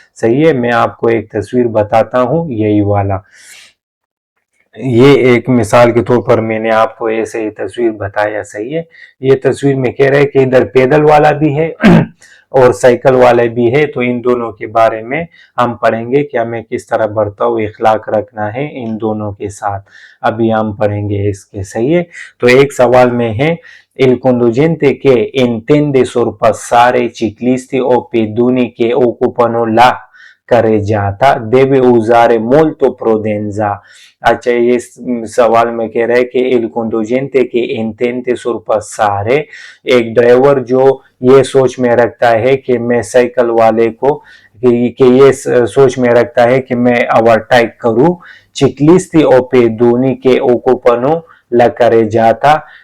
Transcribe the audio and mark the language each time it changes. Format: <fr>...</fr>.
<hi>सही है, मैं आपको एक तस्वीर बताता हूँ, यही वाला, ये एक मिसाल के तौर पर मैंने आपको ऐसे ही तस्वीर बताया। सही है, ये तस्वीर में कह रहे हैं कि इधर पैदल वाला भी है और साइकिल वाला भी है, तो इन दोनों के बारे में हम पढ़ेंगे कि हमें किस तरह बर्ताव इखलाक रखना है इन दोनों के साथ। अभी हम पढ़ेंगे इसके। सही है, तो एक सवाल में है,</hi> <it>il conducente che intende sorpassare ciclisti o pedoni che occupano la carreggiata deve usare molto prudenza।</it> <hi>अच्छा, ये सवाल में कह रहा है कि</hi> <it>il conducente che intende sorpassare,</it> <hi>एक ड्राइवर जो ये सोच में रखता है कि मैं साइकिल वाले को, कि ये सोच में रखता है कि मैं ओवरटेक करूं</hi> <it>ciclisti o pedoni che occupano la carreggiata,</it>